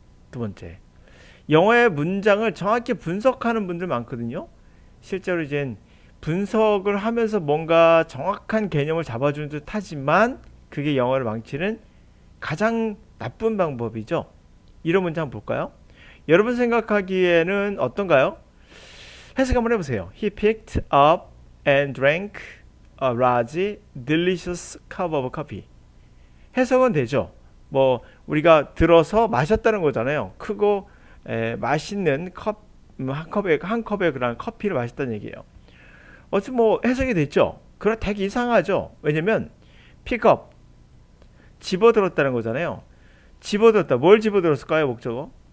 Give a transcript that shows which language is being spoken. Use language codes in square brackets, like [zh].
[ko] 두 번째, 영어의 문장을 정확히 분석하는 분들 많거든요. 실제로 이제 분석을 하면서 뭔가 정확한 개념을 잡아주는 듯 하지만 그게 영어를 망치는 가장 나쁜 방법이죠. 이런 문장 한번 볼까요? 여러분 생각하기에는 어떤가요? 해석 한번 해보세요. [en] He picked up and drank a large, delicious cup of coffee. [ko] 해석은 되죠. 뭐 우리가 들어서 마셨다는 거잖아요. 크고 맛있는 한 컵의 그런 커피를 마셨다는 얘기예요. 어쨌든 뭐 해석이 됐죠. 그럼 되게 이상하죠. 왜냐면 [en] pick up [ko] 집어들었다는 거잖아요. 집어들었다. 뭘 집어들었을까요? 목적어.